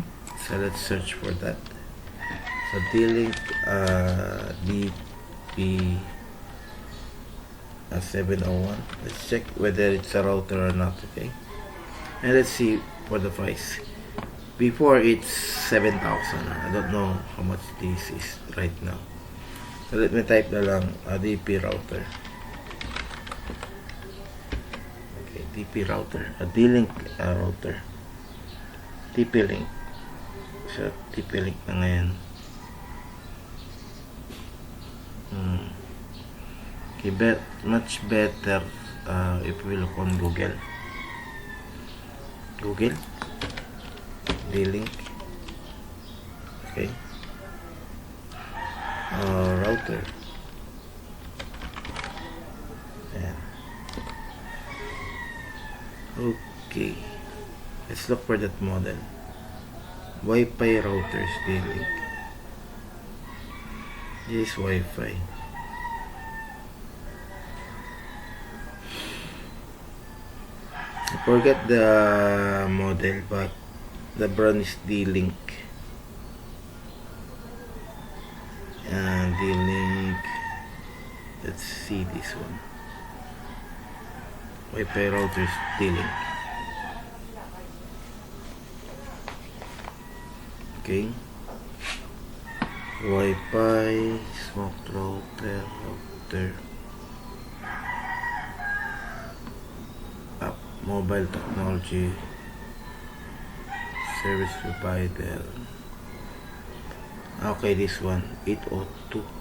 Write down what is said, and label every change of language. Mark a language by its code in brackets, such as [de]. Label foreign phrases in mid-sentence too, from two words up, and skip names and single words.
[en] So let's search for that. So D-Link, DP701. Let's check whether it's a router or not. Okay, and let's see for the price. Before it's 7,000. I don't know how much this is right now. So let me type [tl] na lang [en] DP router. Okay, DP router. A D-Link router. TP-Link. [tl] So TP-Link na ngayon. [en] Okay, much better if we look on Google. D-Link. Okay. Router. [tl] Ayan. Okay. [en] Let's look for that model. Wi-Fi routers, D-Link. This is Wi-Fi. I forget the model, but the brand is D-Link. D-Link. Let's see this one. Wi-Fi routers, D-Link. Okay. Wi-Fi, smoke router. Mobile technology service provider. Okay, this one 802.